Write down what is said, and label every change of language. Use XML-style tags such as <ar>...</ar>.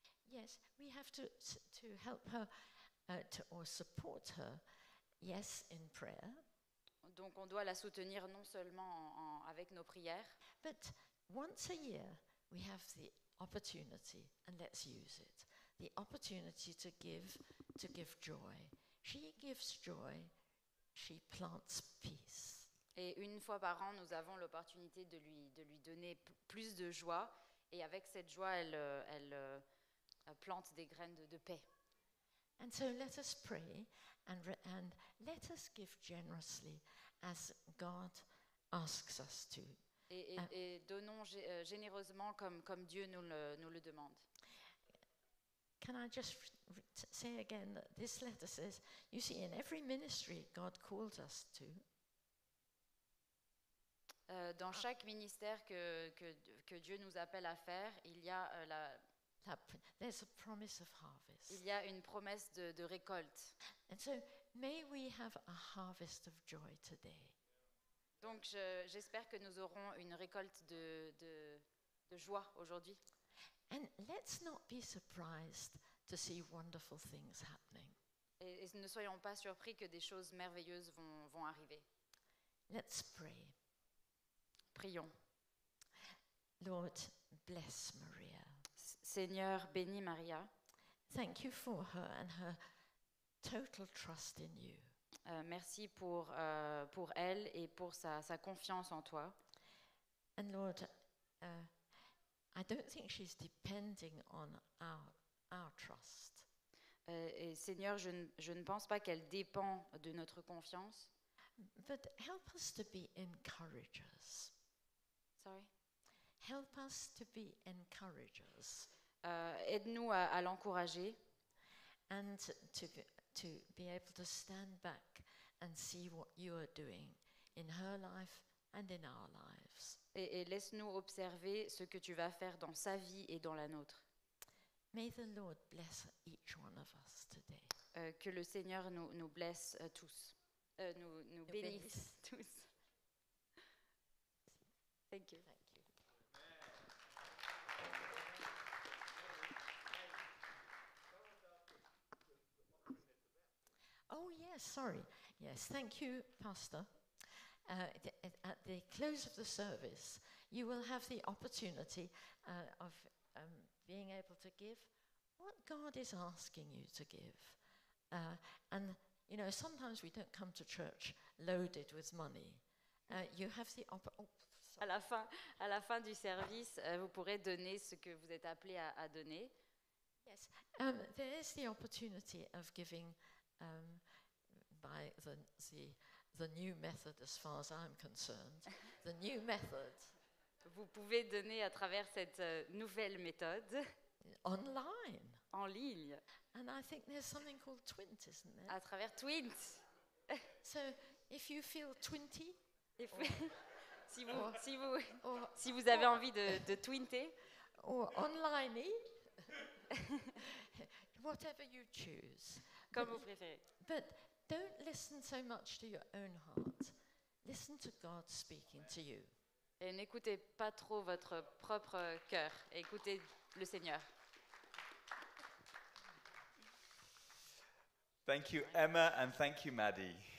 <en>Yes, we have to help her or support her, yes, in prayer,</en> <fr>Donc on doit la soutenir non seulement avec nos prières,</fr> <en>but once a year we have the opportunity, and let's use it, the opportunity to give joy. She gives joy, she plants peace.</en> <fr>et une fois par an, nous avons l'opportunité de lui donner plus de joie, et avec cette joie, elle plante des graines de paix.</fr> <en>And so let us pray and let us give generously as God asks us to.</en> <fr>Et donnons généreusement comme Dieu nous le demande.</fr> <en>Can I just say again that this letter says, you see, in every ministry God calls us to,</en> <fr>Dans chaque ministère que Dieu nous appelle à faire, il y a,</fr> <en>there's a promise of harvest.</en> <fr>il y a une promesse de récolte.</fr> <en>And so may we have a harvest of joy today.</en> <fr>Donc j'espère que nous aurons une récolte de joie aujourd'hui.</fr> <en>And let's not be surprised to see wonderful things happening.</en> <fr>Et ne soyons pas surpris que des choses merveilleuses vont arriver.</fr> <en>Let's pray.</en> <fr>Prions.</fr> <en>Lord, bless Maria.</en> <fr>Seigneur, bénis Maria.</fr> <en>Thank you for her and her total trust in you.</en> <fr>Merci pour elle et pour sa confiance en toi.</fr> <en>And Lord, I don't think she's depending on our trust.</en> <fr>Et Seigneur, je ne pense pas qu'elle dépend de notre confiance.</fr> <en>But help us to be encouragers. Sorry. Help us to be encouragers.</en> <fr>Aide-nous à l'encourager</fr> <en>And to be able to stand back and see what you are doing in her life and in our lives.</en> <fr>et laisse-nous observer ce que tu vas faire dans sa vie et dans la nôtre.</fr> <en>May the Lord bless each one of us today.</en> <fr>Que le Seigneur nous blesse tous, nous bénisse tous.</fr> <en>Thank you. Thank you. Oh, yes, sorry. Yes, thank you, Pastor. At the close of the service, you will have the opportunity of being able to give what God is asking you to give. And You know, sometimes we don't come to church loaded with money. You have the</en> <fr>À la fin du service, vous pourrez donner ce que vous êtes appelé à donner.</fr> <en>Yes, there is the opportunity of giving by the new method, as far as I'm concerned. The new method.</en> <fr>Vous pouvez donner à travers cette nouvelle méthode</fr> <en>Online.</en> <fr>en ligne,</fr> <en>And I think there's something called Twint, isn't there?</en> <fr>à travers Twint.</fr> <en>So if you feel twinty,</en> <fr>Et si, vous,</fr> <en>Oh.</en> <fr>si, vous,</fr> <en>or,</en> <fr>si vous avez envie de twinter,</fr> <en>or online whatever you choose.</en> <fr>comme vous préférez.</fr> <en>But don't listen so much to your own heart. Listen to God speaking to you.</en> <fr>Et n'écoutez pas trop votre propre cœur, écoutez le Seigneur.</fr> <en>Thank you, Emma, and thank you, Maddie.</en>